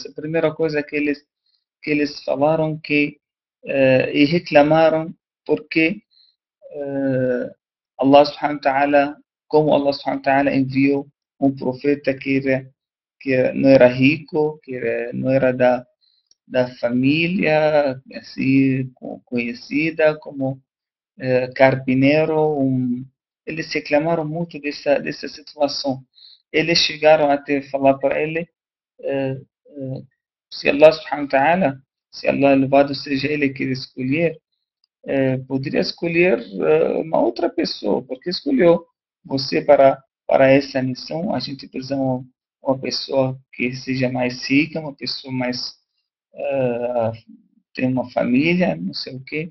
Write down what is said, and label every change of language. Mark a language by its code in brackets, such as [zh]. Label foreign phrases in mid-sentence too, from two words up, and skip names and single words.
[pt] A primeira coisa que eles falaram e reclamaram porque Allah [ar] سبحانه وتعالى, [pt] como Allah [ar] سبحانه وتعالى [pt] enviou um profeta que não era rico, não era da família assim conhecida, como carpineiro. Eles reclamaram muito dessa situação. Eles chegaram até falar para ele, eh, eh, se Allah [ar] سبحانه وتعالى, [pt] se Allah louvado seja ele que escolher, poderia escolher uma outra pessoa, porque escolheu você para essa missão. A gente precisa de uma pessoa que seja mais rica, uma pessoa mais tem uma família, não sei o quê.